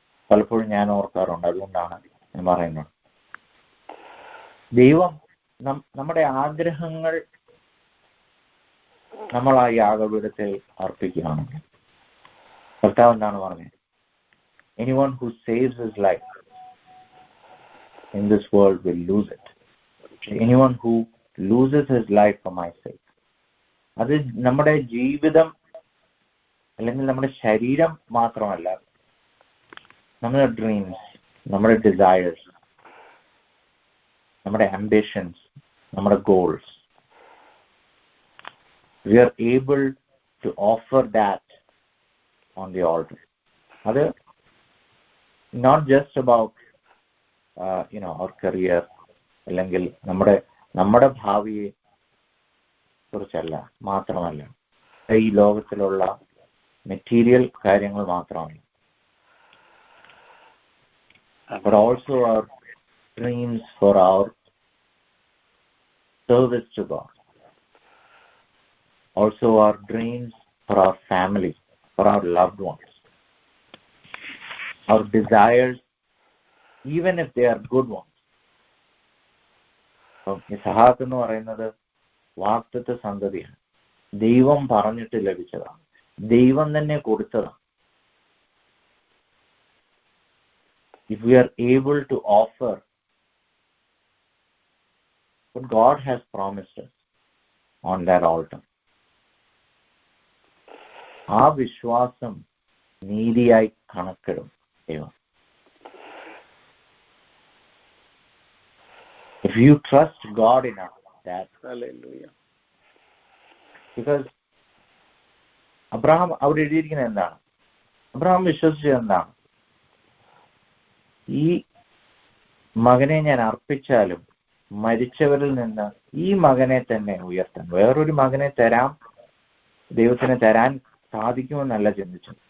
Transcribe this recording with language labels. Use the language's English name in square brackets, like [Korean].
[Malayalam] പലപ്പോഴും ഞാൻ ഓർക്കാറുണ്ട്, അതുകൊണ്ടാണ് ഞാൻ പറയുന്നത്. ദൈവം നമ്മുടെ ആഗ്രഹങ്ങൾ നമ്മൾ ആ യാഗപീഠത്തിൽ അർപ്പിക്കുകയാണെങ്കിൽ, കർത്താവ് എന്താണ് പറഞ്ഞത്? [English] Anyone who saves his life in this world will lose it. Anyone who loses his life for my sake. [Malayalam] അത് നമ്മുടെ ജീവിതം അല്ലെങ്കിൽ നമ്മുടെ ശരീരം മാത്രമല്ല, നമ്മുടെ ഡ്രീംസ്, നമ്മുടെ ഡിസയേഴ്സ്, നമ്മുടെ ആംബിഷൻസ്, നമ്മുടെ goals, [English] we are able to offer that on the altar. [Malayalam] അത് [English] not just about our career, [Malayalam] അല്ലെങ്കിൽ നമ്മുടെ ഭാവിയെ കുറിച്ചല്ല മാത്രമല്ല, ഈ ലോകത്തിലുള്ള മെറ്റീരിയൽ കാര്യങ്ങൾ മാത്രമല്ല. [English] But also our dreams for our service to God. Also our dreams for our family, for our loved ones. Our desires, even if they are good ones. [Malayalam] Ishaq എന്ന് പറയുന്നത് വാഗ്ദത്ത സന്തതിയാണ്. ദൈവം പറഞ്ഞിട്ട് ലഭിച്ചതാണ്, ദൈവം തന്നെ കൊടുത്തതാണ്. [English] If we are able to offer what God has promised us on that altar, [Malayalam] ആ വിശ്വാസം നീതിയായി കണക്കിടും ദൈവം. [English] If you trust God enough, that Hallelujah. [Malayalam] because Abraham അവിടെ എഴുതിയിരിക്കുന്നത് എന്താണ്? അബ്രഹാം വിശ്വസിച്ചത് എന്താണ്? ഈ മകനെ ഞാൻ അർപ്പിച്ചാലും മരിച്ചവരിൽ നിന്ന് ഈ മകനെ തന്നെ ഉയർത്താൻ, വേറൊരു മകനെ തരാം, ദൈവത്തിന് തരാൻ സാധിക്കുമെന്നല്ല ചിന്തിച്ചത്.